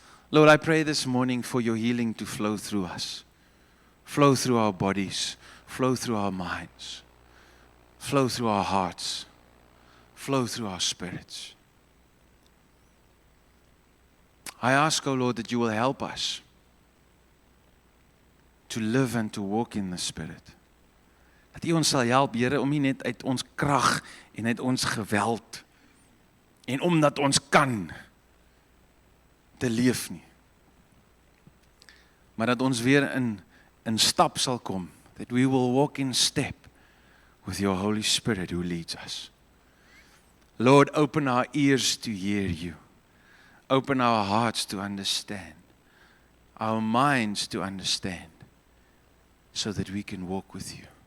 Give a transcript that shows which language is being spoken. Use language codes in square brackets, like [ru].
[en] Lord, I pray this morning for your healing to flow through us, flow through our bodies, flow through our minds, flow through our hearts, flow through our spirits. I ask, O Lord, that you will help us to live and to walk in the Spirit. [af] Dat U ons sal help, Here, om nie net uit ons krag en uit ons geweld en omdat ons kan te leef nie. Maar dat ons weer in stap sal kom, [en] that we will walk in step with your Holy Spirit who leads us. Lord, open our ears to hear you. Open our hearts to understand, our minds to understand, so that we can walk with you.